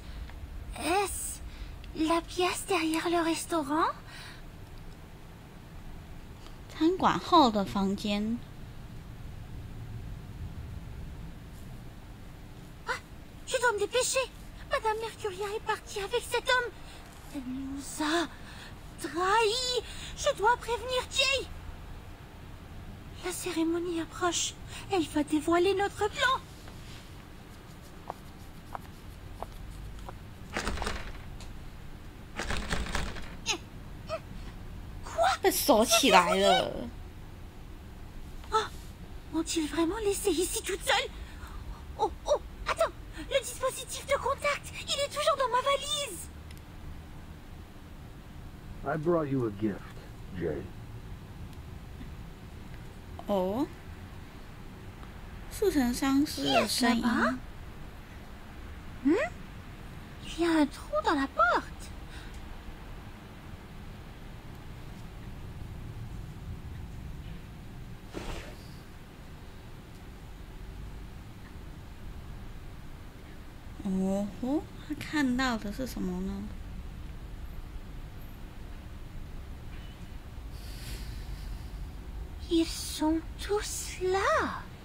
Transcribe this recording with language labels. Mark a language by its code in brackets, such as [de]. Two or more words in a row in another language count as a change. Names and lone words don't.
[fr] Est-ce la pièce derrière le restaurant? [zh] 餐馆后的房间。 [fr] Ah, je dois me dépêcher. Madame Mercuria est partie avec cet homme. Elle nous a trahis. Je dois prévenir Jay. La cérémonie approche. Elle va dévoiler notre plan. Quoi? [zh] 被锁起来了。 [fr] Oh, ont-ils vraiment laissé ici toute seule? Oh, oh, attends. Le dispositif de contact, il est toujours dans ma valise. [en] I brought you a gift, Jay. [zh] 哦，似曾相识的声音。 [fr] Il y a un trou dans la porte. [zh] Oh, 他看到的是什么呢？ [fr] Ils sont tous là.